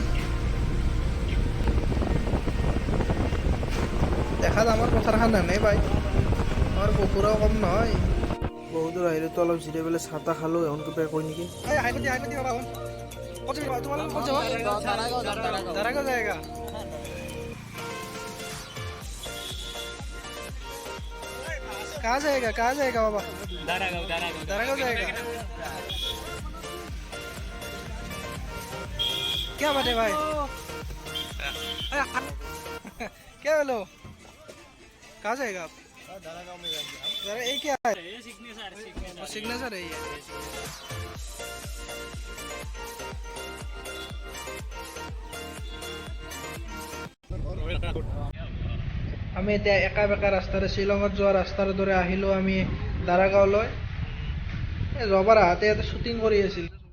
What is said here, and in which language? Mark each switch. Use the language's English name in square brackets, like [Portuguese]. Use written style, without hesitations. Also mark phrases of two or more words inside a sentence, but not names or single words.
[Assamese] দেখাত আমাৰ পথাৰখন নানেই পায়, আমাৰ পুখুৰাও কম নহয়। বহুত দূৰ আহিলোতো, অলপ জিৰাই পেলাই চাহ তাহ খালোঁ, এওঁ কিবা কয় নেকি? [Hindi] दारागांव जाएगा। कहाँ जाएगा बाबा? दारागांव जाएगा। क्या बात है भाई? क्या बोलो? कहाँ जाएगा आप? दारागांव में जाएंगे। ये क्या है? सिग्नेचर है ये। [Assamese] আমি এতিয়া একা বেকা ৰাস্তাৰে শ্বিলঙত যোৱা ৰাস্তাৰ দৰে আহিলোঁ আমি দাৰাগাঁৱলৈ। যোৱাবাৰ আহোঁতে ইয়াতে শ্বুটিং কৰি আছিল।